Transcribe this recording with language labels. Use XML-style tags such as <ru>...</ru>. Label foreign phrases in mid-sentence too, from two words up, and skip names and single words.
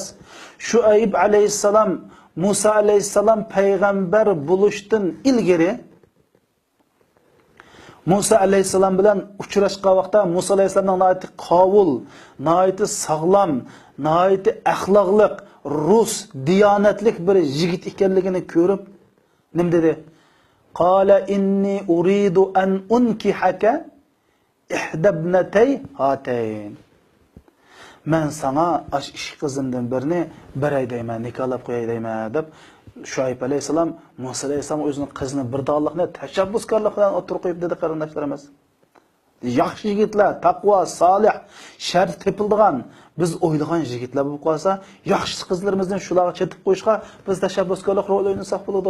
<uz>Shuayb alayhisalom, Musa alayhisalom payg'ambar bo'lishdan ilgari Musa alayhisalom bilan uchrashgan vaqtda Musa alayhisalomning noiti qovul, noiti sog'lom, noiti axloqliq, rus, diyonatlik bir yigit ekanligini ko'rib, nim dedi?</uz> <ar>قال إني أريد أن أنكحك إحدى ابنتي هاتين.</ar> <uz>men sana ash ish qizimdan birini beray deyman, nikohlab qo'yay deyman deb Şuayb alayhisalom Musa alayhisalom o'zining qizini birdonlikni tashabbuskorlik bilan o'tirib qo'yib dedi qarindoshlarimiz. Yaxshi yigitlar, taqvo, solih, shart tepildigan, biz o'ylagan yigitlar bo'lib qolsa, yaxshi qizlarimizdan shularga chetib qo'yishga biz tashabbuskorlik rol o'ynasak bo'ladi.</uz>